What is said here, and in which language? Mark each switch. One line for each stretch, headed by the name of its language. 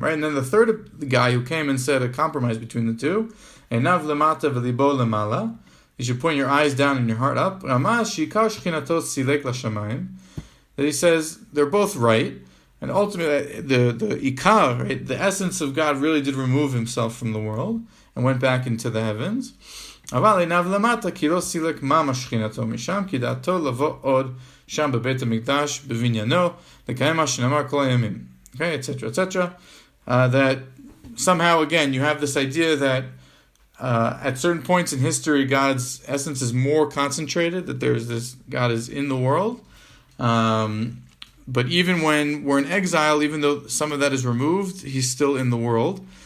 English: Right, and then the third guy who came and said a compromise between the two,
Hebrew: Einav Lamata velibbo Lemala.
English: You should point your eyes down and your heart up.
Hebrew: Ramaz shikar shchinato silek lashamayim.
English: That he says they're both right, and ultimately the ikar, right, the essence of God really did remove himself from the world and went back into the heavens.
Hebrew: אבל עיניו למטה, כי לא סילק ממש שכינתו משם, כי דעתו לבוא עוד שם בבית המקדש, בבניינו, לקיים מה שנאמר כל הימים.
English: Okay, etc., etc. That somehow, again, you have this idea that at certain points in history, God's essence is more concentrated, that there's this, God is in the world. But even when we're in exile, even though some of that is removed, he's still in the world.